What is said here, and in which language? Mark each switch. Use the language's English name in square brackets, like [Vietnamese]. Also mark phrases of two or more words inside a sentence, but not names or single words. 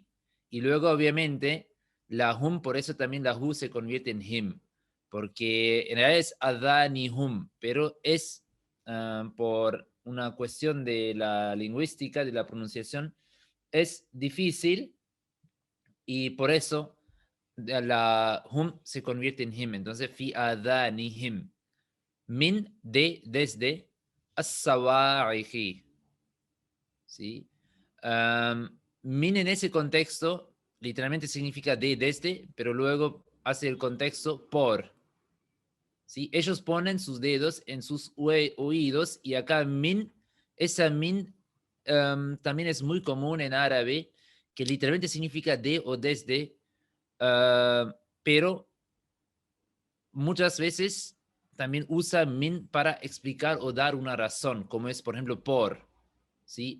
[Spanish] Y luego, obviamente, la hum, por eso también la hu se convierte en him, porque en realidad es [Arabic] آذانهم, [Spanish] pero es por una cuestión de la lingüística, de la pronunciación, es difícil y por eso la hum se convierte en him. Entonces, [Arabic] في آذانهم من, [Spanish] desde, as-sawa'ihi, ¿sí? Min en ese contexto literalmente significa desde, pero luego hace el contexto por, ¿sí? Ellos ponen sus dedos en sus oídos, y acá min, esa min también es muy común en árabe, que literalmente significa de o desde, pero muchas veces también usa min para explicar o dar una razón, como es, por ejemplo, por, ¿sí?